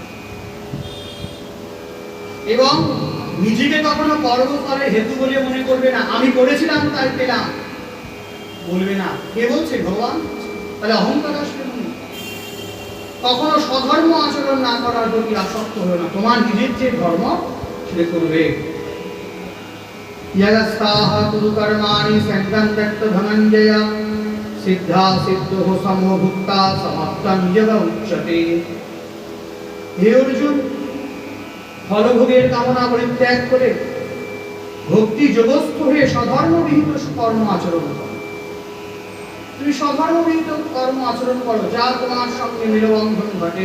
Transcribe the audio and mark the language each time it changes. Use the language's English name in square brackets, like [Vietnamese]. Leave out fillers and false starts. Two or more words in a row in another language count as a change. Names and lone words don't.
[Bangla] এবং নিজেকে কখনো কর্মফলের হেতু বলে মনে করবে না, আমি করেছিলাম তাই পেলাম বলবে না। কে বলছে? ভগবান। তাহলে অহংকার আসবে না। কখনো স্বধর্ম আচরণ না করার প্রতি আসক্ত হবে না, তোমার নিজের যে ধর্ম সেটা করবে। [Sanskrit] यगस्ताः कुरु कर्माणि संगं त्यक्त धनञ्जय सिद्धा सिद्धो समो भुक्ता समाप्तं यग उच्यते। [Bangla] হে অর্জুন, ফলভোগের কামনা পরিত্যাগ করে ভক্তি যোগস্থ হয়ে সধর্মবিহিত কর্ম আচরণ করো। তুমি সধর্মবিহিত কর্ম আচরণ করো, যা তোমার সঙ্গে মেলবন্ধন ঘটে।